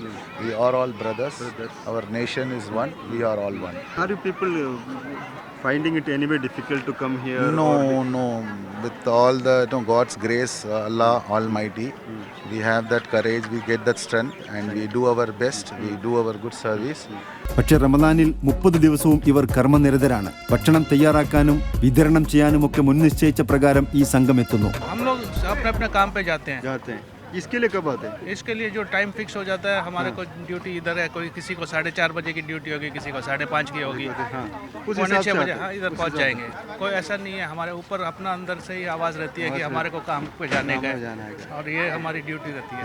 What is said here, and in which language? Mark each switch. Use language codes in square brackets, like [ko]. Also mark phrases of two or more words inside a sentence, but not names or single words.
[en] We are all brothers. Our nation is one. We are all one. Are you people finding it anyway difficult to come here? No. With all the God's grace, Allah Almighty, we have that courage, we get that strength, and we do our best. We do our good service. [ml] പക്ഷേ റമദാനിൽ 30 ദിവസവും ഇവർ കർമ്മനിരതരാണ്. ഭക്ഷണം തയ്യാറാക്കാനും വിതരണം ചെയ്യാനുമൊക്കെ മുൻ നിശ്ചയിച്ച പ്രകാരം ഈ സംഘം എത്തുന്നു. [hi] हम लोग अपने अपने काम पे जाते हैं. इसके लिए कब आते हैं? इसके लिए जो [en] time fix [hi] हो जाता है, हमारे को ड्यूटी इधर है. कोई किसी को 4:30 बजे की ड्यूटी होगी, किसी को 5:30 की होगी. 5:45 बजे इधर पहुंच जाएंगे. कोई ऐसा नहीं है, हमारे ऊपर अपना अंदर से ही आवाज़ रहती है कि हमारे को काम पे जाने का है, और ये हमारी ड्यूटी रहती है.